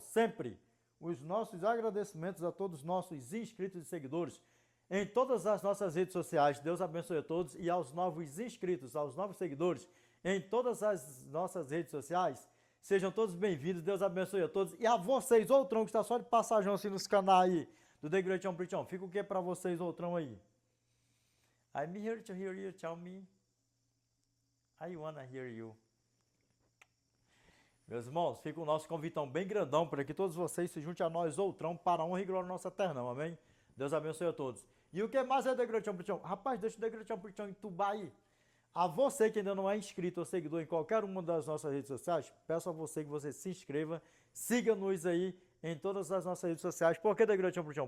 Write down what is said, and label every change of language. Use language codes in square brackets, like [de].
[pt] Sempre os nossos agradecimentos a todos os nossos inscritos e seguidores em todas as nossas redes sociais. Deus abençoe a todos e aos novos inscritos, aos novos seguidores em todas as nossas redes sociais. Sejam todos bem-vindos, Deus abençoe a todos. E a vocês, outrão, que está só de passagem assim nos canais aí do The Great Preachão. Fica o que para vocês, outrão aí? [en] I'm here to hear you tell me. I wanna hear you. [pt] Meus irmãos, fica o nosso convitão bem grandão para que todos vocês se juntem a nós, outrão, para a honra e glória do nosso eternão, amém? Deus abençoe a todos. E o que mais é The Great Preachão? Rapaz, deixa o The Great Preachão entubar aí. A você que ainda não é inscrito ou seguidor em qualquer uma das nossas redes sociais, peço a você que você se inscreva, siga-nos aí em todas as nossas redes sociais. Por que The Great Preachão?